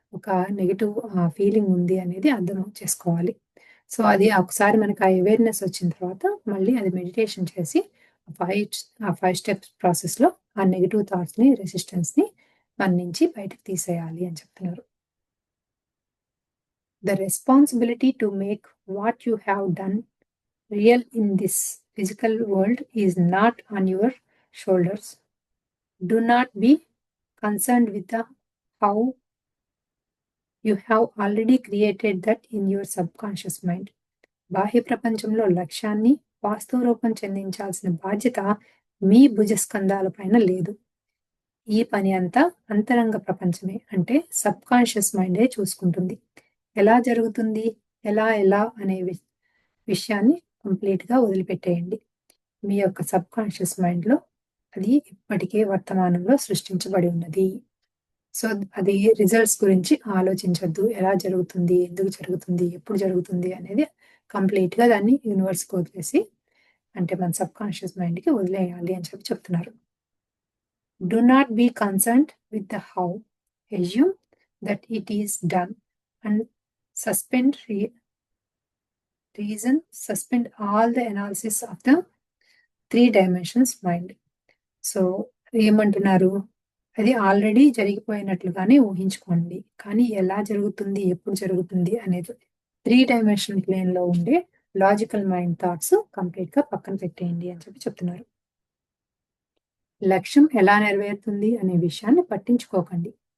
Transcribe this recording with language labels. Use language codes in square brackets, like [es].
[te] ఒక negative feeling ఉంది అనేది అర్థం చేసుకోవాలి. సో, అది ఒకసారి మనకు ఆ అవేర్‌నెస్ వచ్చిన తర్వాత, మళ్ళీ అది మెడిటేషన్ చేసి, 5 స్టెప్స్ ప్రాసెస్‌లో ఆ నెగెటివ్ థాట్స్‌ని, రెసిస్టెన్స్‌ని మన నుంచి బయటకి తీసేయాలి అని చెప్తున్నారు. [en] The responsibility to make what you have done real in this physical world is not on your shoulders. Do not be concerned with the how. You have already created that in your subconscious mind. [te] బాహ్య ప్రపంచంలో లక్ష్యాన్ని వాస్తవ రూపం చెందించాల్సిన బాధ్యత మీ భుజస్కంధాల పైన లేదు. ఈ పని అంతా అంతరంగ ప్రపంచమే అంటే సబ్‌కాన్షియస్ మైండే చూసుకుంటుంది. ఎలా జరుగుతుంది? ఎలా అనే విషయాన్ని కంప్లీట్‌గా వదిలిపెట్టేయండి. మీ యొక్క సబ్‌కాన్షియస్ మైండ్‌లో అది ఇప్పటికే వర్తమానంలో సృష్టించబడి ఉన్నది. సో, అది రిజల్ట్స్ గురించి ఆలోచించొద్దు. ఎలా జరుగుతుంది? ఎందుకు జరుగుతుంది? ఎప్పుడు జరుగుతుంది? అనేది కంప్లీట్‌గా దాన్ని యూనివర్స్‌కి వదిలేసి అంటే మన సబ్‌కాన్షియస్ మైండ్‌కి వదిలేయాలి అని చెప్పి చెప్తున్నారు. [en] Do not be concerned with the how. Assume that it is done and suspend suspend all the analysis of the 3 dimensions mind. [te] So, ఏమంటున్నారు? అది ఆల్రెడీ జరిగిపోయినట్లుగానే ఊహించుకోండి. కానీ ఎలా జరుగుతుంది? ఎప్పుడు జరుగుతుంది? అనేది 3 డైమెన్షనల్ ప్లేన్‌లో ఉండే లాజికల్ మైండ్ థాట్స్ కంప్లీట్‌గా పక్కన పెట్టేయండి అని చెప్పి చెప్తున్నారు. లక్ష్యం ఎలా నెరవేరుతుంది అనే విషయాన్ని పట్టించుకోకండి.